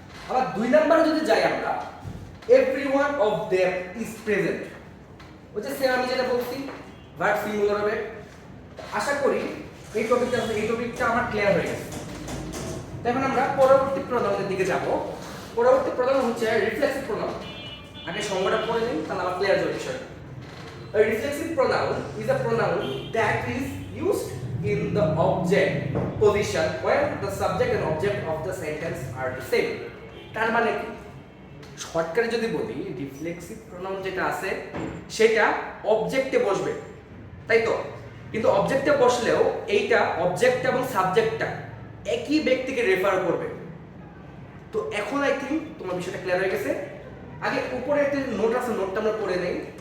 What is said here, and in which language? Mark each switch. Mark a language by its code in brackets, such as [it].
[bn] আবার 2 নম্বরে যদি যাই আমরা, [en] everyone of them is present, [bn] ওই যে সেম আমি যেটা বলছি ভার্ব সিঙ্গুলার হবে। আশা করি এই টপিকটা আমার ক্লিয়ার হয়ে গেছে। এখন আমরা পরবর্তী প্রোনাউনের দিকে যাব। পরবর্তী প্রোনাউন হচ্ছে রিফ্লেক্সিভ প্রোনাউন। আগে সংজ্ঞাটা পড়ে নিন, তাহলে আমার ক্লিয়ার হবে বিষয়টা। [en] A reflexive pronoun is a pronoun that is used in the object position when the subject and object of the sentence are the same. [bn] তার মানে কি, শর্টকাটে যদি বলি, রিফ্লেক্সিভ প্রোনাউন যেটা আছে সেটা অবজেক্টে বসবে, তাই তো? কিন্তু অবজেক্টে বসলেও এইটা অবজেক্ট এবং সাবজেক্টটা একই ব্যক্তিকে রেফার করবে। তো এখন আই থিঙ্ক তোমার বিষয়টা ক্লিয়ার হয়ে গেছে। আগে উপরে একটা নোট আছে, নোটটা আমরা পড়ে নেই।